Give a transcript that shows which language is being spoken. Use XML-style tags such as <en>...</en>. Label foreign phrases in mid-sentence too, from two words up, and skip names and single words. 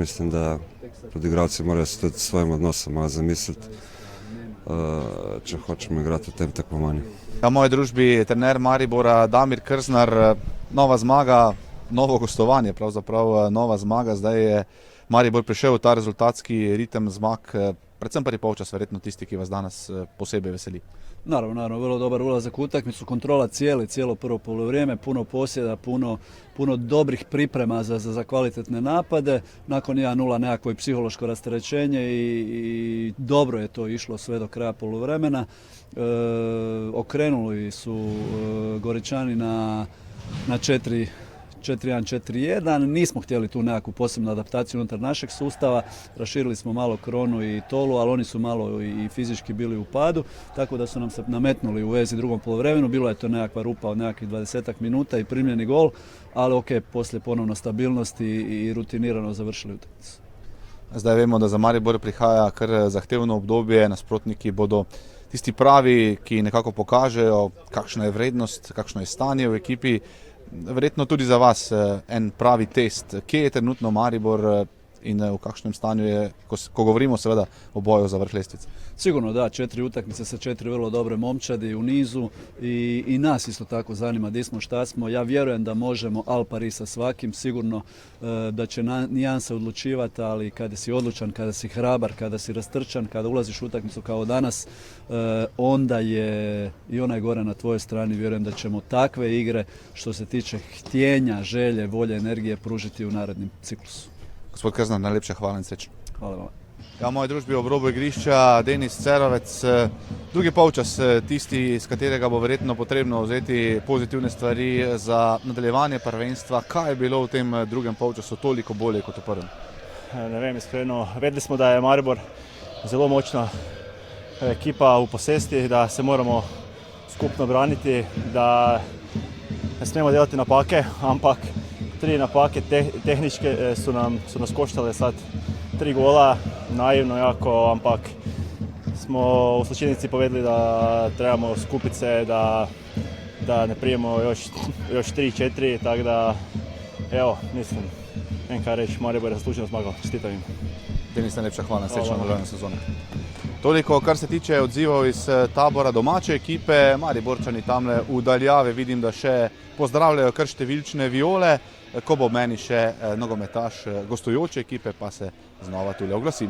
<sl>Mislim, da tudi igralci morajo se tudi s svojim odnosom malo zamisliti, če hočemo igrati v tem tekmovanju. Ja, v moji družbi trener Maribora Damir Krznar, nova zmaga, novo gostovanje, pravzaprav nova zmaga. Zdaj je Maribor prišel v ta rezultatski ritem zmag, predvsem prvi polčas verjetno tisti, ki vas danas posebej veseli.</sl> <hr>Naravno, vrlo dobar ulazak u utakmicu, kontrola cijelo prvo poluvrijeme, puno posjeda, puno dobrih priprema za kvalitetne napade. Nakon 1-0 nekako i psihološko rasterećenje i dobro je to išlo sve do kraja poluvremena. Okrenuli su Goričani na 4-1-4-1, nismo htjeli tu nekakvu posebnu adaptaciju unutar našeg sustava, raširili smo malo Kronu i Tolu, ali oni su malo i fizički bili u padu, tako da su nam se nametnuli u vezi drugom poluvremenu. Bilo je to nekakva rupa od nekakvih 20 minuta i primljeni gol, ali ok, poslije ponovno stabilnosti i rutinirano završili utakmicu.</hr> <sl>Zdaj vemo, da za Maribor prihaja kar zahtevno obdobje, nasprotniki bodo tisti pravi, ki nekako pokažejo, kakšna je vrednost, kakšno je stanje v ekipi. Verjetno tudi za vas en pravi test. Kje je trenutno Maribor in v kakšnem stanju je, ko govorimo seveda o boju za vrh lestvice?</sl> <hr>Sigurno da, 4 utakmice sa 4 vrlo dobre momčadi u nizu i nas isto tako zanima gdje smo, šta smo. Ja vjerujem da možemo al pari sa svakim, sigurno da će nijanse odlučivati, ali kada si odlučan, kada si hrabar, kada si rastrčan, kada ulaziš u utakmicu kao danas, onda je i onaj gore na tvojoj strani. Vjerujem da ćemo takve igre što se tiče htjenja, želje, volje, energije pružiti u narednim ciklusu.</hr> <sl>Gospod Krznar, najlepša hvala in srečno. Hvala vam. Ja, v moji družbi ob robu igrišča Denis Cerovec. Drugi polčas, tisti, iz katerega bo verjetno potrebno vzeti pozitivne stvari za nadaljevanje prvenstva. Kaj je bilo v tem drugem polčasu toliko bolje kot v prvem? Ne vem, iskreno. Vedeli smo, da je Maribor zelo močna ekipa v posesti, da se moramo skupno braniti, da ne smemo delati napake, ampak 3 napake</sl> <hr>tehničke su nas koštale sad 3 gola, naivno jako,</hr> <sl>ampak smo</sl> <hr>u slučajnici</hr> <sl>povedali</sl> <hr>da trebamo skupiti se, da ne prijemo još 3-4, tako da, evo, mislim, ne kaj reći, Maribor je zasluženo zmagao, čestitam im.</hr> <sl>Denis, najlepša hvala, srečno v nadaljnji sezoni. Toliko, kar se tiče odzivov iz tabora domače ekipe. Mariborčani tamle v daljavi vidim, da še pozdravljajo kar številčne viole. Ko bo meni še nogometaš gostujoče ekipe, pa se znova tule oglasim.</sl>